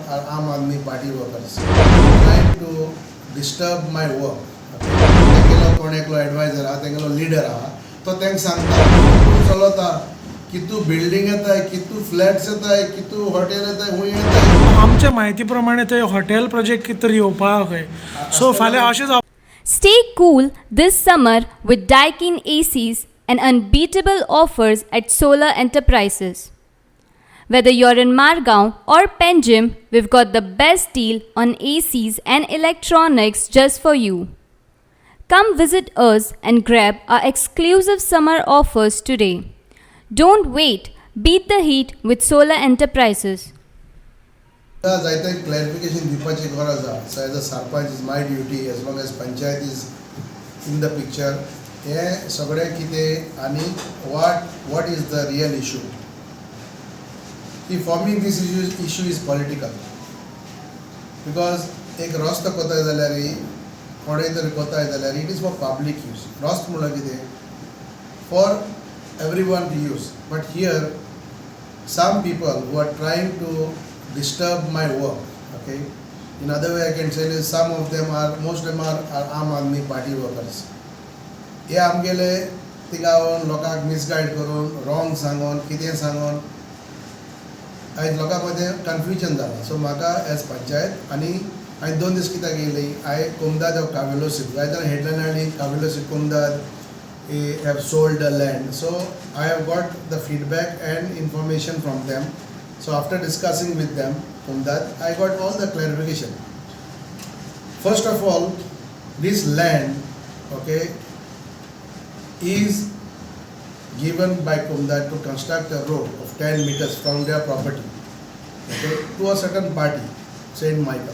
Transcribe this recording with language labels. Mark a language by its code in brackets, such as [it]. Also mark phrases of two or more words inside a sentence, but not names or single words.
[en] are Aam Aadmi Party workers trying to disturb my work. [kok] तेंगेलो कोण एकलो एडवायजर आहा तेंगेलो लीडर आहा तो तेंक सांगता तूं चलता कितू बिल्डिंग येताय कितू फ्लॅट्स येताय कितू हॉटेल येताय खूंय येताय. आमच्या म्हायती प्रमाणे थंय हॉटेल प्रोजेक्ट कितें तरी येवपा खंय सो फाल्यां अशें जावप. [en] Stay cool this summer with Daikin ACs and unbeatable offers at Solar Enterprises. Whether you're in Margaon or Penjim, we've got the best deal on ACs and electronics just for you. Come visit us and grab our exclusive summer offers today. Don't wait, beat the heat with Solar Enterprises. [kok] जायते क्लॅरिफिकेशन दिवपाची गरज आहा. [en] so as a sarpanch is my duty as long as panchayat is in the picture [kok] हें सगळें कितें आनी [en] what is the real issue. for me this issue is political because [kok] एक रस्तो कोताय जाल्यार कोणेय तरी कोताय जाल्यार [en] it is for public use. [kok] रस्तो म्हणल्यार कितें [en] for every one to use. but here some people who are trying to disturb my work, okay. In other way I can say is some of them are, most of them are Aam Aadmi Party workers. [kok] हे आमगेले तिगावन लोकांक मिसगायड करून रॉंग सांगून कितें सांगून आयज लोकां मदें कन्फ्युजन जालां. सो म्हाका एज पंचायत आनी हांवें 2 दीस कित्याक येयली हांवें कोमदाद ऑफ कावेलोसीम जायते हेडलायन हाडली कावेलोसीम कोमदाद [en] have sold the land. So I have got the feedback and information from them. So after discussing with them from that, I got all the clarification. First of all, this land, okay, is given by Comunidade to construct a road of 10 meters from their property, okay, to a certain party, Saint Michael.